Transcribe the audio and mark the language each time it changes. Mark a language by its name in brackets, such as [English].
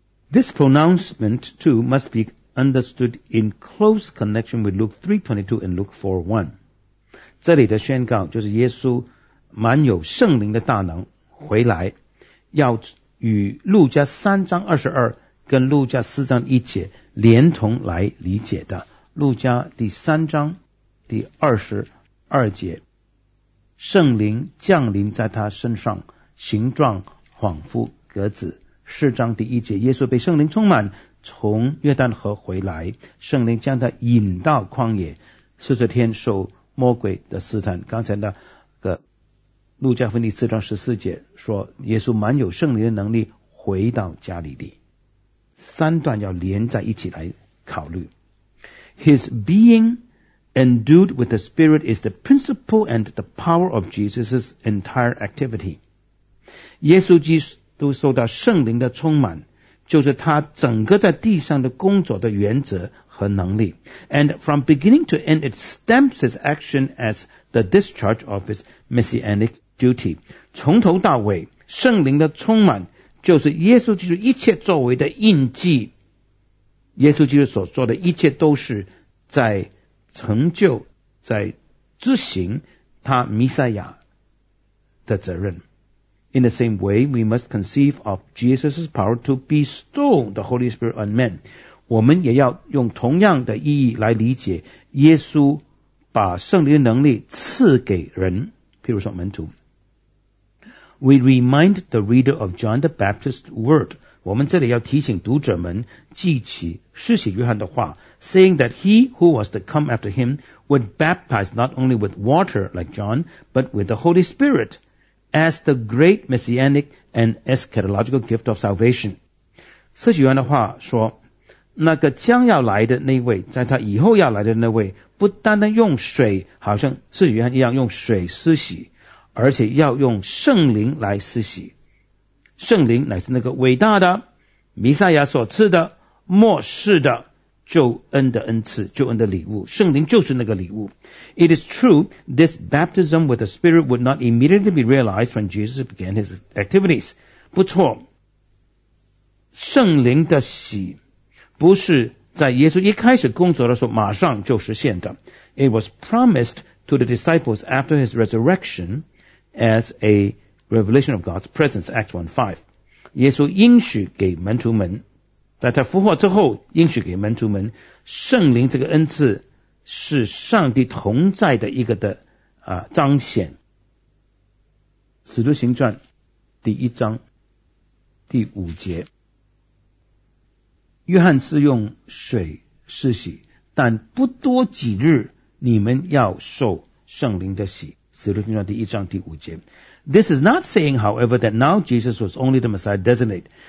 [English] This pronouncement too must be understood in close connection with Luke 3:22 and Luke 4:1。 [Chinese] 这里的宣告就是耶稣满有圣灵的大能回来，要与路加3章22跟路加4章1节连同来理解的。路加第三章第22节，圣灵降临在他身上，形状恍惚鸽子。 4章第1节，耶稣被圣灵充满，从约旦河回来，圣灵将他引到旷野40天受魔鬼的试探。刚才那个路加福音4章14节说耶稣满有圣灵的能力回到加利利，三段要连在一起来考虑。 [English] His beingEndued with the Spirit is the principle and the power of Jesus' entire activity. [Chinese] 耶稣基督受到圣灵的充满，就是他整个在地上的工作的原则和能力。 [English] And from beginning to end, it stamps his action as the discharge of his messianic duty. [Chinese] 从头到尾，圣灵的充满就是耶稣基督一切作为的印记。耶稣基督所做的一切都是在成就，在执行他弥赛亚的责任。 [English] In the same way, we must conceive of Jesus' power to bestow the Holy Spirit on men. [Chinese] 我们也要用同样的意义来理解耶稣把圣灵的能力赐给人，譬如说门徒。 [English] We remind the reader of John the Baptist's word. [Chinese] 我们这里要提醒读者们记起施洗约翰的话， [English] saying that he who was to come after him would baptize not only with water like John, but with the Holy Spirit as the great messianic and eschatological gift of salvation. [Chinese] 施洗约翰的话说，那个将要来的那位，在他以后要来的那位，不单单用水，好像施洗约翰一样用水施洗，而且要用圣灵来施洗。圣灵乃是那个伟大的弥赛亚所赐的末世的救恩的恩赐，救恩的礼物，圣灵就是那个礼物。 [English] It is true, this baptism with the Spirit would not immediately be realized when Jesus began his activities. [Chinese] 不错，圣灵的洗不是在耶稣一开始工作的时候马上就实现的。 [English] It was promised to the disciples after his resurrection as a revelation of God's presence, Acts 1:5. [Chinese] 耶稣应许给门徒们，在他复活之后应许给门徒们，圣灵这个恩赐是上帝同在的一个的彰显。使徒行传第一章第五节，约翰是用水施洗，但不多几日你们要受圣灵的洗。使徒行传第一章第五节。 [English] This is not saying, however, that now Jesus was only the Messiah designate.